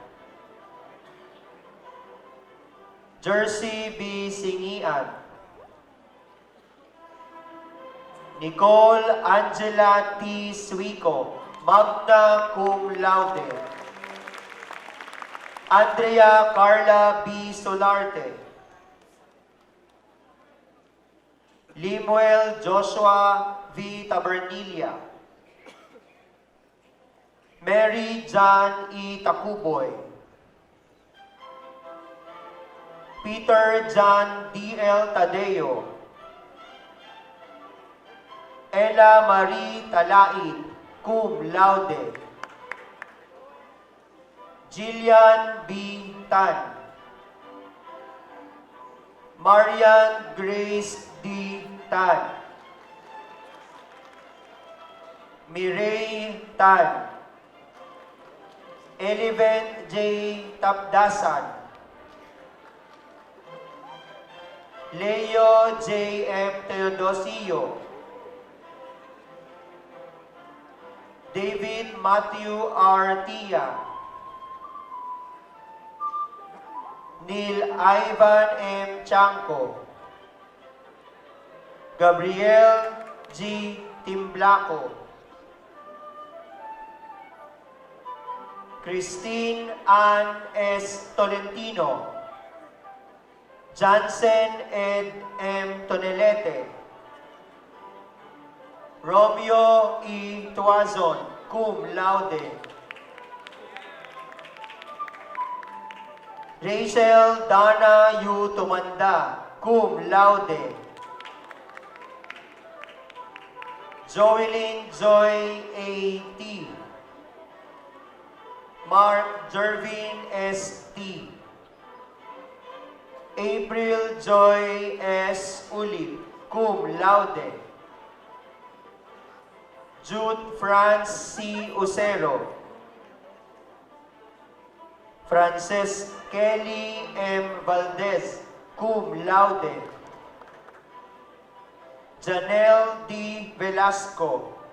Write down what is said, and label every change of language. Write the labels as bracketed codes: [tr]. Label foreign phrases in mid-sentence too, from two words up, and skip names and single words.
[en] Jersey B. Singian. Nicole Angela T. Suico, [la] magna cum laude. [en] Andrea Carla B. Solarte. Limuel Joshua V. Tabernilia. Mary John E. Takuboy. Peter John D. L. Tadeo. Ella Marie Talaid, [la] cum laude. [en] Jillian B. Tan. Marian Grace D. Tan. Mireille Tan. Eleven J. Tapdasan. Leo J. M. Teodosio. David Matthew R. Tia. Neil Ivan M. Chanco. Gabriel G. Timblaco. Christine Ann S. Tolentino. Jansen Ed M. Tonelete. Romeo E. Tuazon, [la] cum laude. [en] Rachel Dana U. Tumanda, [la] cum laude. [en] Joelyn Joy A. T. Mark Jervin S. T. April Joy S. Ulip, [la] cum laude. [en] Jude Franz C. Usero. Frances Kelly M. Valdez, [la] cum laude. [en] Janelle D. Velasco.